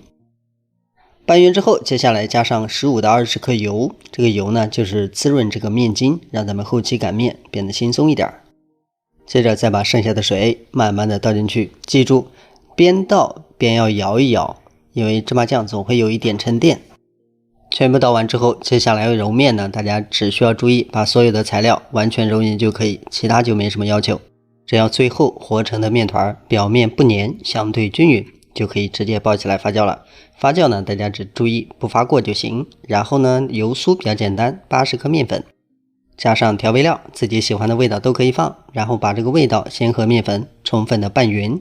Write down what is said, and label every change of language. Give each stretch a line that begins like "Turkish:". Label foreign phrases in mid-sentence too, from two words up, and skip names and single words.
Chinese: 拌匀之後，接下來加上15到20克油，這個油呢就是滋潤這個面筋，讓咱們後期擀面變得輕鬆一點。接着再把剩下的水慢慢的倒進去，記住邊倒邊要搖一摇，因為芝麻醬總會有一點沉澱。全部倒完之后，接下来揉面呢，大家只需要注意把所有的材料完全揉匀就可以，其他就没什麼要求。只要最后和成的面团表面不粘，相对均匀，就可以直接包起来发酵了。发酵呢，大家只注意不发过就行。然后呢，油酥比较简单，80克面粉，加上調味料，自己喜歡的味道都可以放，然後把這個味道先和面粉充分的拌匀。